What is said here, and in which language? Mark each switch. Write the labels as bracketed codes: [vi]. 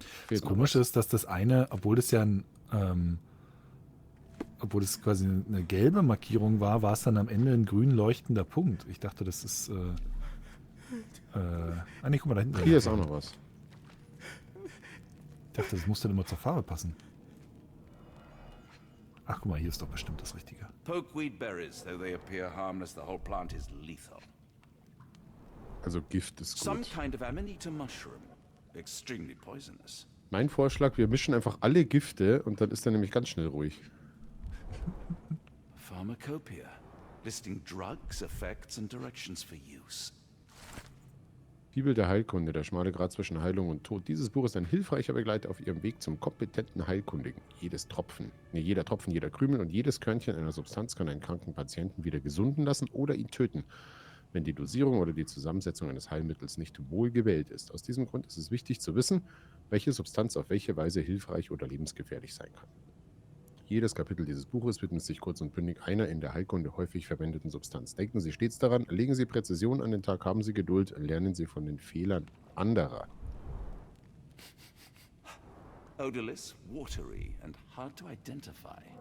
[de] Das Komische ist, dass das eine, obwohl es ja ein, obwohl es quasi eine gelbe Markierung war, war es dann am Ende ein grün leuchtender Punkt. Ich dachte, das ist. Ah, nee, guck mal da hinten. Hier ist auch noch was. Ich dachte, das muss dann immer zur Farbe passen. Ach, guck mal, hier ist doch bestimmt das Richtige. [en] Pokeweed berries, though they appear harmless, the whole plant is lethal. [de] Also Gift ist [en] Some [de] gut. [en] kind of amanita mushroom. Extremely poisonous. [de] Mein Vorschlag, wir mischen einfach alle Gifte und dann ist er nämlich ganz schnell ruhig. [en] Pharmacopoeia, listing drugs, effects, and directions for use. [de] Bibel der Heilkunde, der schmale Grat zwischen Heilung und Tod. Dieses Buch ist ein hilfreicher Begleiter auf ihrem Weg zum kompetenten Heilkundigen. Jeder Tropfen, jeder Krümel und jedes Körnchen einer Substanz kann einen kranken Patienten wieder gesunden lassen oder ihn töten, wenn die Dosierung oder die Zusammensetzung eines Heilmittels nicht wohl gewählt ist. Aus diesem Grund ist es wichtig zu wissen, welche Substanz auf welche Weise hilfreich oder lebensgefährlich sein kann. Jedes Kapitel dieses Buches widmet sich kurz und bündig einer in der Heilkunde häufig verwendeten Substanz. Denken Sie stets daran, legen Sie Präzision an den Tag, haben Sie Geduld, lernen Sie von den Fehlern anderer. [en] Odorless, watery, and hard to identify.